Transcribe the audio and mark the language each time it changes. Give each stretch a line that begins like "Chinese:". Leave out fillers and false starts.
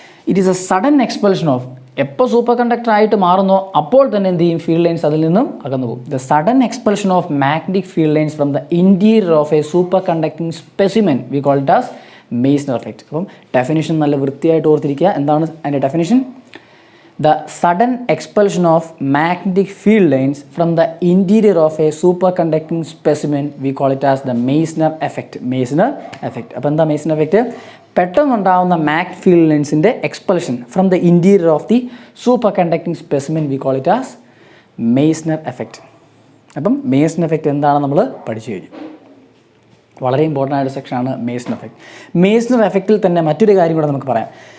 English: it is a sudden expulsion of,
Malayalam: എപ്പോൾ super conductor ആയിട്ട് മാറുന്നോ അപ്പോൾ തന്നെ എന്ത് ചെയ്യും? ഫീൽഡ് ലൈൻസ് അതിൽ നിന്നും അകന്നു പോകും.
English: The sudden expulsion of magnetic field lines from the interior of a super conducting specimen we call it as Meissner effect.
Malayalam: അപ്പം ഡെഫിനിഷൻ നല്ല വൃത്തിയായിട്ട് ഓർത്തിരിക്കുക. എന്താണ് അതിൻ്റെ definition?
English: The sudden expulsion of magnetic field lines from the interior of a superconducting specimen, we call it as the Meissner effect. Meissner effect.
Malayalam: അപ്പോൾ എന്താ Meissner effect? പെട്ടെന്നുണ്ടാവുന്ന magnetic field ലൈൻസിൻ്റെ expulsion
English: From the interior of the super conducting specimen we call it as Meissner effect.
Malayalam: അപ്പം Meissner effect എന്താണെന്ന് നമ്മൾ പഠിച്ചു കഴിഞ്ഞു. വളരെ important ആയിട്ട് സെക്ഷനാണ് മെയ്സ്നർ എഫക്റ്റ്. മെയ്സ്നർ എഫക്റ്റിൽ തന്നെ മറ്റൊരു കാര്യം കൂടെ നമുക്ക് പറയാം.